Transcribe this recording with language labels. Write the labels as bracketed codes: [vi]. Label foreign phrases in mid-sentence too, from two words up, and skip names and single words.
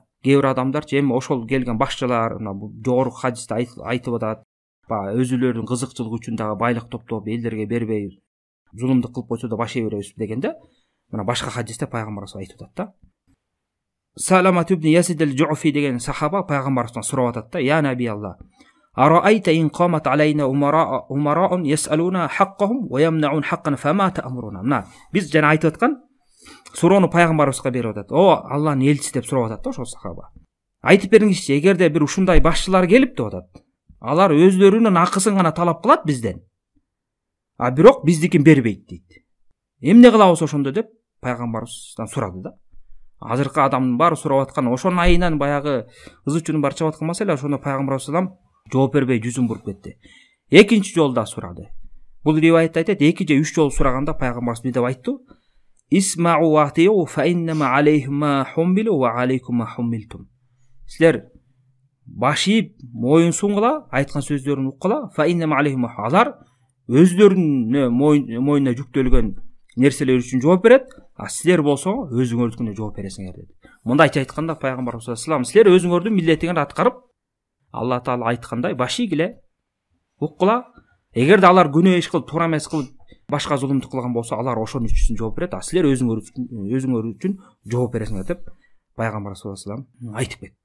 [ky] Кээ бир адамдар эми ошол келген башчылар мына жогорку хадисте айтып атат. Өзүлөрүнүн кызыкчылыгы үчүн дагы байлык топтоп элдерге бербей зулумдук кылып койсо да баш ээ беребиз дегенде, мына башка хадисте пайгамбарыбыз айтып атат да. Саламат ибн Ясид ал-Жуфи деген сахаба пайгамбарыбыздан сурап атат да: [ar] "يا نبي الله أرأيت إن قامت علينا أمراء يسألونا حقهم ويمنعونا حقنا فما تأمرنا." [ky] Мына биз жана айтып аткан суроону пайгамбарыбызга берип атат. О, Аллахнын элчиси деп сурап атат да ошол сахаба. Айтып бериңизчи, эгерде бир ушундай башчылар келип деп атат, алар өзлөрүнүн акысын гана талап кылат бизден, а бирок биздикин бербейт дейт. Эмне кылабыз ошондо деп пайгамбарыбыздан сурады да. Азыркы адамдын баары сурап аткан, ошонун айынан баягы ызычунун бар чыгып аткан маселе, ошондо пайгамбарыбыз жооп бербей жүзүн буруп кетти. Экинчи жолда сурады. Бул риваятта айтат, 2 же 3 жол сураганда пайгамбарыбыз мындай айтты: [ar] "اسمعوا وأطيعوا فإنما عليهما حملوا وعليكما حملتم." [ky] Силер баш ийип, моюн сунгула, айткан сөздөрүн уккула, [ar] فإنما عليهما, [ky] алар өздөрүнүн моюнуна жүктөлгөн нерселер үчүн жооп берет, а силер болсо өзүңөрдүкүнө жооп бересиңер dedi. Мындайча айтканда пайгамбарыбыз [ar] صلى الله عليه وسلم, [ky] силер өзүңөрдүн миллетиңерди аткарып, Алла таала айткандай баш ийгиле, уккула. Эгерде алар күнөө иш кылып, туура эмес кылып, башка зулумдук кылган болсо, алар ошонун үчүн жооп берет, а силер өзүңөр үчүн жооп бересиңер деп пайгамбар [ar] صلى الله عليه وسلم [ky] айтып кетти.